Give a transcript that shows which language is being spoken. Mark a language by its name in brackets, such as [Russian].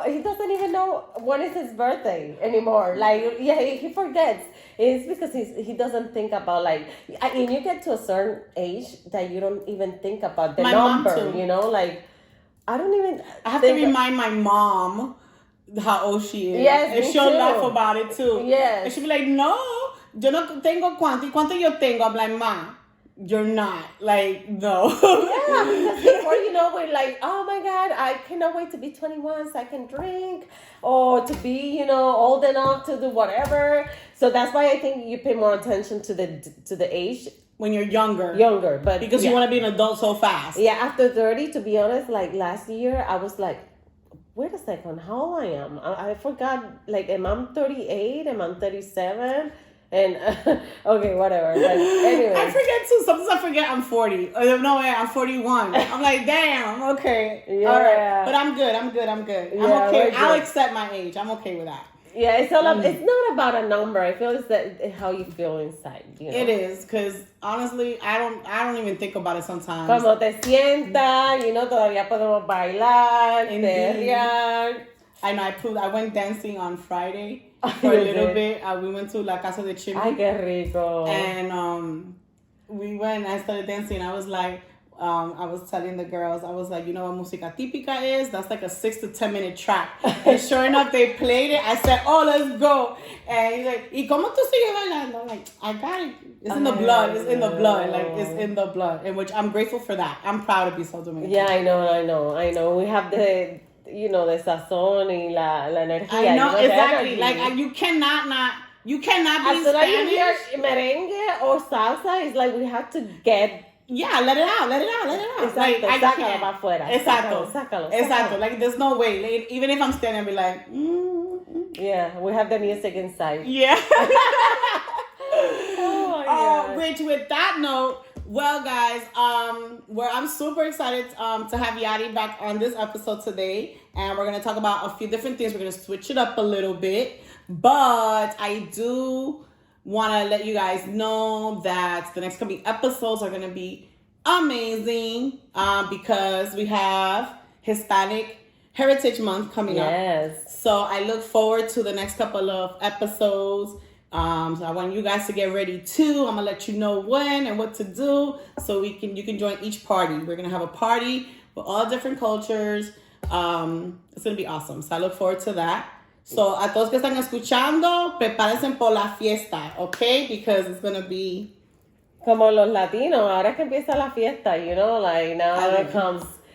[English] He doesn't even know when is his birthday anymore. Like, yeah, he forgets. It's because he doesn't think about, like, and you get to a certain age that you don't even think about the number, like, I don't even... I have to remind my mom how old she is. Yes, and she'll laugh about it, too. Yes. And she'll be like, no, [Spanish] yo no tengo cuánto. ¿Y cuánto yo tengo? [English] I'm like, ma, you're not. Like, no. Yeah, because before we're like, oh my God, I cannot wait to be 21 so I can drink or to be, old enough to do whatever. So that's why I think you pay more attention to the age. When you're younger. But because you want to be an adult so fast. Yeah, after 30, to be honest, like last year, I was like, wait a second, how old I am? I forgot, like, am I 38? Am I 37? And, okay, whatever. But anyway. I forget too. Sometimes I forget I'm 40. No way, I'm 41. I'm like, damn, okay. Yeah. All right. But I'm good. Yeah, I'm okay. I'll accept my age. I'm okay with that. Yeah, it's not about a number. I feel it's how you feel inside. It is, because honestly, I don't even think about it sometimes. [Spanish] Como te sientas, todavía podemos bailar, perrear. [English] I know, I went dancing on Friday for a little bit. We went to La Casa de Chimney. [Spanish] Ay, qué rico. [English] And we went, I started dancing. I was like, I was telling the girls, I was like, you know what música típica is? That's like a 6 to 10 minute track. And sure enough, they played it. I said, oh, let's go. And he's like, [Spanish] ¿y cómo tú sigues bailando? [English] I'm like, I got it. It's in the blood. It's in the blood. Like, it's in the blood. And which I'm grateful for that. I'm proud to be so Dominican. Yeah, I know. We have the [Spanish] sazón y la energía. [English] I know, exactly. Like, you cannot be Spanish. As you hear merengue or salsa, it's like we have to get... Yeah, let it out. [Spanish] Exacto, [English] like, I [Spanish] sácalo [English] can't. [Spanish] para afuera. Sácalo. Exacto. [English] Like, there's no way. Like, even if I'm standing, I'll be like, Yeah, we have the music inside. Yeah. Oh, which, with that note, well, guys, I'm super excited to have Yari back on this episode today, and we're gonna talk about a few different things. We're gonna switch it up a little bit, but I do want to let you guys know that the next coming episodes are gonna be amazing, because we have Hispanic Heritage Month coming up. Yes. So I look forward to the next couple of episodes. So I want you guys to get ready too. I'm gonna let you know when and what to do, so you can join each party. We're gonna have a party with all different cultures. It's gonna be awesome. So I look forward to that. [Spanish] So a todos que están escuchando, prepárense por la fiesta, okay? [English] Because it's gonna be [Spanish] como los latinos. Ahora es que empieza la fiesta, [English] like now it comes.